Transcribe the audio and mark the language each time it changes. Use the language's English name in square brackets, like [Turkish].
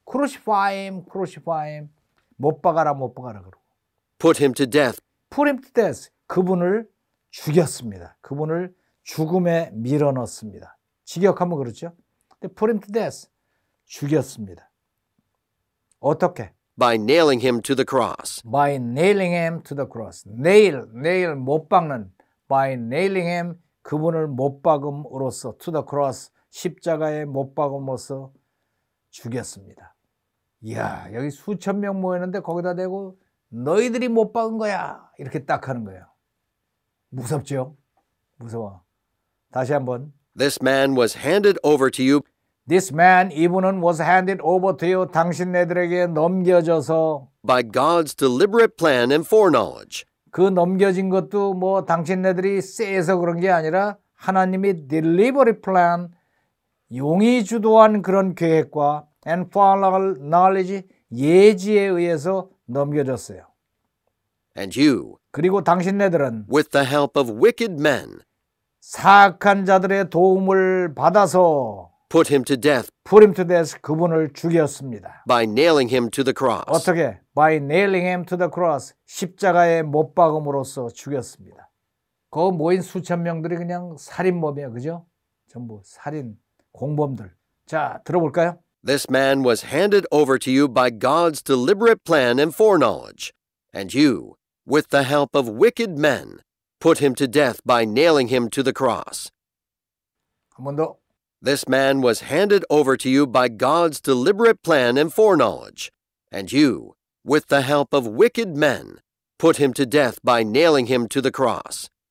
[English] crucify him, [Korean] 못 박아라 그러고. [English] put him to death. put him to death, [Korean] 그분을 죽였습니다. 그분을 죽음에 밀어넣습니다. 직역하면 그렇죠. 근데 put him to death, 죽였습니다. 어떻게? [English] By nailing him to the cross. by nailing him to the cross. [Korean] nail 못 박는. [English] by nailing him, [Korean] 그분을 못 박음으로써 [English] to the cross, [Korean] 십자가에 못 박음으로써 죽였습니다. 이야, 여기 수천 명 모였는데 거기다 대고 너희들이 못 박은 거야, 이렇게 딱 하는 거예요. 무섭죠? 무서워. 다시 한번. [English] This man was handed over to you. This man, [Korean] 이분은 [English] was handed over to you, [Korean] 당신네들에게 넘겨져서, [English] by God's deliberate plan and foreknowledge. [Korean] 그 넘겨진 것도 뭐 당신네들이 세서 그런 게 아니라 하나님이 [English] deliberate plan, [Korean] 용이 주도한 그런 계획과 [English] and foreknowledge, [Korean] 예지에 의해서 넘겨졌어요. [English] And you, [Korean] 그리고 당신네들은 [English] with the help of wicked men, [Korean] 사악한 자들의 도움을 받아서 [English] put him to death. [Korean] 그분을 죽였습니다. [English] by nailing him to the cross. [Korean] 어떻게? [English] by nailing him to the cross, [Korean] 십자가에 못 박음으로써 죽였습니다. 그 모인 수천 명들이 그냥 살인범이에요, 그죠? 전부 살인, 공범들. 자, 들어볼까요? [English] This man was handed over to you by God's deliberate plan and foreknowledge, and you, with the help of wicked men, put him to death by nailing him to the cross. [Korean] 한 번 더. [English] This man was handed over to you by God's deliberate plan and foreknowledge, and you, with the help of wicked men, put him to death by nailing him to the cross.